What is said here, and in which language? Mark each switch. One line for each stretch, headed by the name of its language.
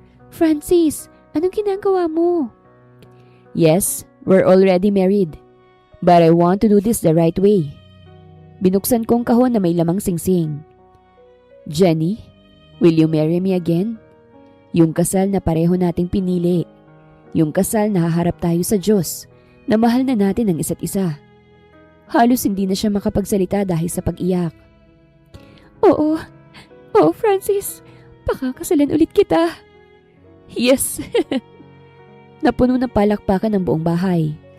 Filipino: Francis, anong ginagawa mo?
English: Yes, we're already married. But I want to do this the right way.
Filipino: Binuksan kong kahon na may lamang singsing.
English: Jenny, will you marry me again?
Filipino: Yung kasal na pareho nating pinili. Yung kasal na haharap tayo sa Diyos na mahal na natin ang isa't isa. Halos hindi na siya makapagsalita dahil sa pag-iyak. Oo, Francis. Pakakasalan ulit kita. Yes. Napuno ng palakpakan ng buong bahay.